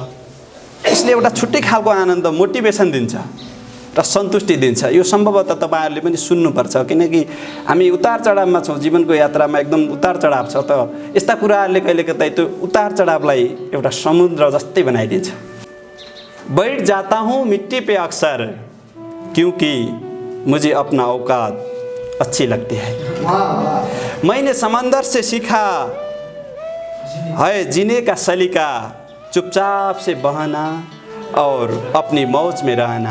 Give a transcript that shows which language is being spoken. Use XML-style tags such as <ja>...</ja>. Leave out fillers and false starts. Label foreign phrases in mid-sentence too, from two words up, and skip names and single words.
<ne>यसले एउटा छुट्टै खालको आनन्द, मोटिभेसन दिन्छ र सन्तुष्टि दिन्छ। यो सम्भवतः तपाईँहरूले पनि सुन्नुपर्छ, किनकि हामी उतार चढावमा छौँ, जीवनको यात्रामा एकदम उतार चढाव छ। त यस्ता कुराहरूले कहिलेकहीँ त्यो उतार चढावलाई एउटा समुद्र जस्तै बनाइदिन्छ।</ne> <hi>बैठ जाता हूँ मिट्टी पे अक्सर, क्योंकि मुझे अपना औकात अच्छी लगती है। मैंने समंदर से सीखा है जीने का सलीका, चुपचाप से बहना और अपनी मौज में रहना।</hi>